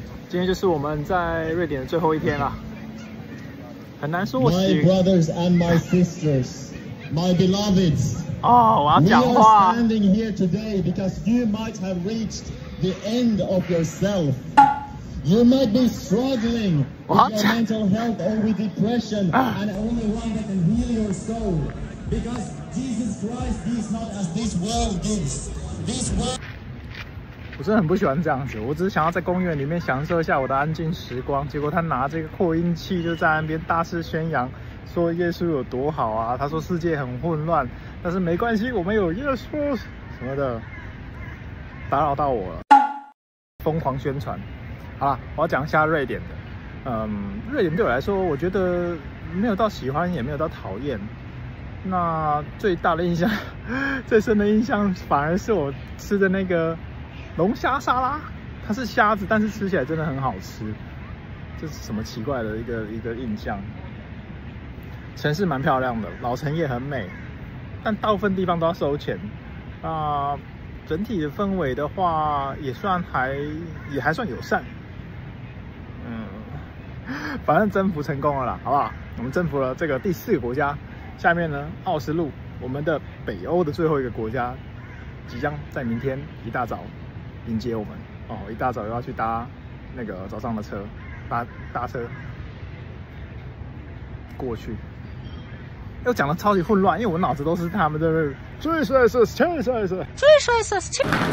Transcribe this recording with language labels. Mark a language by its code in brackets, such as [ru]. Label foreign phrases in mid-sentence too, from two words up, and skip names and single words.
[zh] 今天就是我們在瑞典的最後一天啦，很難說。 [en] My brothers and my sisters, my beloveds. [zh] 哦，我要講話。 [en] We are standing here today because you might have reached the end of yourself. You might be struggling with your mental health or with depression, and only one that can heal your soul. Because Jesus Christ gives not as this world gives. This world. [zh] 我真的很不喜歡這樣子，我只是想要在公園裡面享受一下我的安靜時光。結果他拿這個擴音器就在那邊大肆宣揚，說耶穌有多好啊！他說世界很混亂，但是沒關係，我們有耶穌什麼的，打擾到我了，瘋狂宣傳。好了，我要講一下瑞典的。瑞典對我來說，我覺得沒有到喜歡，也沒有到討厭。那最大的印象，最深的印象，反而是我吃的那個龍蝦沙拉。它是蝦子，但是吃起來真的很好吃。這是什麼奇怪的一個印象？城市蠻漂亮的，老城也很美，但大部分地方都要收錢。整體的氛圍的話，也還算友善。反正征服成功了啦，好不好？我們征服了這個第4個國家。下面呢，奧斯陸，我們的北歐的最後一個國家，即將在明天一大早迎接我們。哦，一大早又要去搭那個早上的車，搭車過去。又講得超級混亂，因為我腦子都是他們的最帥是最帥是最帥是。